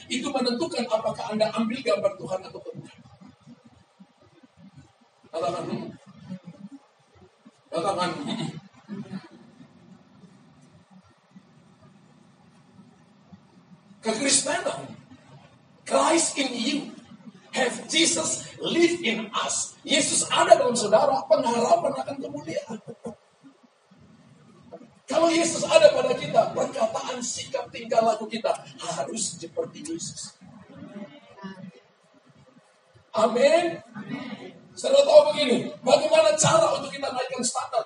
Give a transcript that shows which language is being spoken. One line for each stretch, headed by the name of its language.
Indonesian: Itu menentukan apakah Anda ambil gambar Tuhan atau bukan. Katakan, kekristenan,
English: Christ in you, have Jesus live in us.
Indonesian: Yesus ada dalam saudara, pengharapan akan kemuliaan. Kalau Yesus ada pada kita, perkataan, sikap, tingkah laku kita harus seperti Yesus. Amin. Saudara tahu begini, bagaimana cara untuk kita naikkan standar?